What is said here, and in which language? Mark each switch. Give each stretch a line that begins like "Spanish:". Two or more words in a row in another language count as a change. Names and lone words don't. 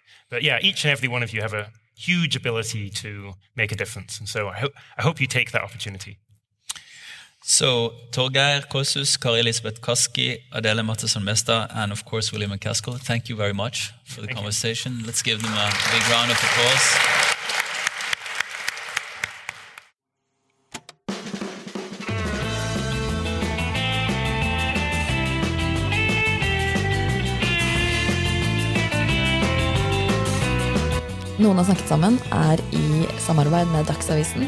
English: But yeah, each and every one of you have a huge ability to make a difference. And so I hope you take that opportunity. So, Torgeir Kåshus, Kari Elisabeth Kaski, Adele Mattisson-Mestad, and of course, William MacAskill, thank you very much for the conversation. Let's give them a big round of applause.
Norwegian: Noen har snakket sammen i samarbeid med Dagsavisen.